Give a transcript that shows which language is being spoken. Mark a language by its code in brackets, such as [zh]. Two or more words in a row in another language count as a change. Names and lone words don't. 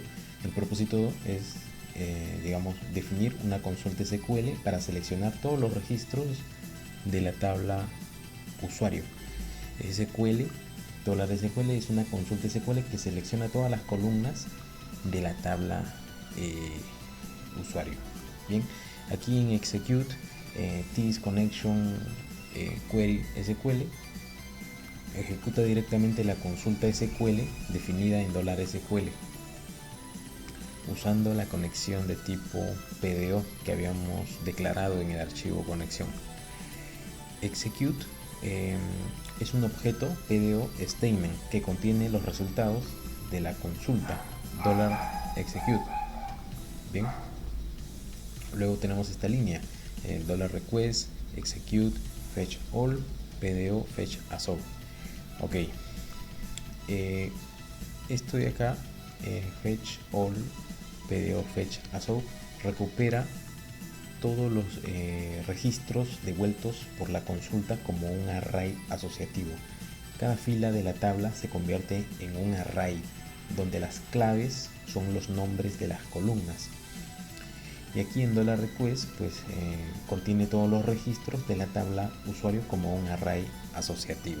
[es] El propósito es definir una consulta SQL para seleccionar todos los registros de la tabla usuario. $SQL es una consulta SQL que selecciona todas las columnas de la tabla usuario. Bien, aquí en [en] execute this connection query SQL [es] ejecuta directamente la consulta SQL definida en $SQL usando la conexión de tipo PDO que habíamos declarado en el archivo conexión. Execute es un objeto [en] PDO statement [es] que contiene los resultados de la consulta $execute. Bien, luego tenemos esta línea, el $request [en] execute fetch all PDO fetch assoc. [es] Ok, esto de acá, [en] fetch all PDO fetch assoc, [es] recupera todos los registros devueltos por la consulta como un array asociativo. Cada fila de la tabla se convierte en un array donde las claves son los nombres de las columnas. Y aquí en $request pues contiene todos los registros de la tabla usuario como un array asociativo.